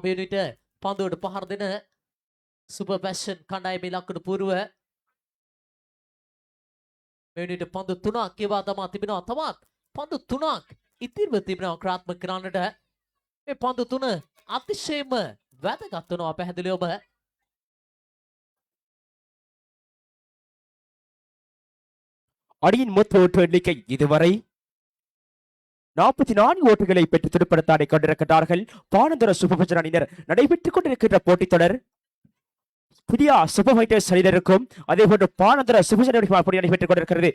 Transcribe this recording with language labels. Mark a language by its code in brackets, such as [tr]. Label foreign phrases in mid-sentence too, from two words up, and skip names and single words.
[si] මේ විට පන්දුවට පහර දෙන සුපර් පැෂන් කණ්ඩායමේ ලකුණු පූර්ව මේ විට පන්දු 3ක් ගෙවා දමා තිබෙනවා. තවත් පන්දු 3ක් ඉතිරිව තිබෙනවා ක්‍රියාත්මක කරන්නට. මේ පන්දු 3 අතිශයම වැදගත් වෙනවා පැහැදිලිවම. [ta] அணியின் மொத்த ஓட்டு எண்ணிக்கை இதுவரை 44 ஓட்டுகளை பெற்று துடுப்படுத்தாடி கொண்டிருக்கிறார்கள் பானதுர சூப்பர் அணியினர். நடைபெற்றுக் கொண்டிருக்கின்ற போட்டித் தொடர் புதிய சூப்பர் ஃபைட்டர்ஸ் அணியினருக்கும் அதே போன்று பானந்தர சுபசேனை போட்டி நடைபெற்றுக் கொண்டிருக்கிறது.